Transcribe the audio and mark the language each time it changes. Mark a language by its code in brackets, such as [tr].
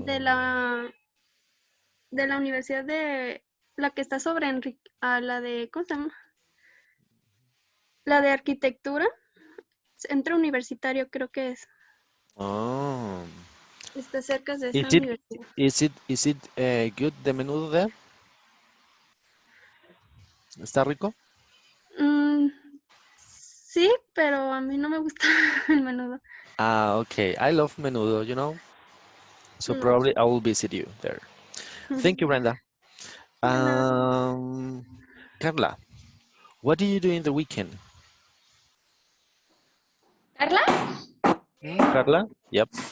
[es] de la universidad de la que está sobre la de ¿cómo se llama? La de arquitectura, centro universitario creo que es. Oh. Está cerca de esa [en] Is it [es] universidad. [en] is it good the menudo there? [es] ¿Está rico? Sí, pero a mí no me gusta el menudo. [en] Ah, okay. I love menudo, you know. So [es] No. [en] probably I will visit you there. Thank you, Brenda. Carla, what do you do in the weekend? Carla? Carla? Yep.